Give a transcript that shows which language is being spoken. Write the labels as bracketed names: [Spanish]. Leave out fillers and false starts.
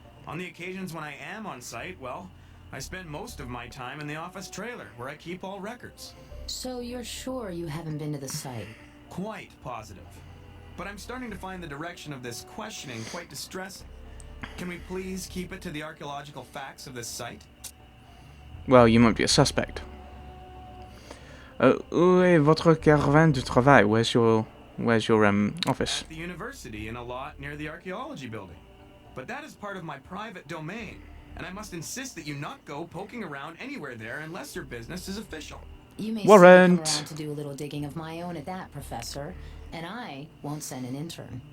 [English] On the occasions when I am on site, well, I spend most of my time in the office trailer, where I keep all records. So you're sure you haven't been to the site? Quite positive. But I'm starting to find the direction of this questioning quite distressing. Can we please keep it to the archaeological facts of this site? Well, you might be a suspect. [French] Où est votre caravane de travail? [English] Where's your office? At the university, in a lot near the archaeology building. But that is part of my private domain, and I must insist that you not go poking around anywhere there unless your business is official. You may come around to do a little digging of my own at that, Professor, and I won't send an intern.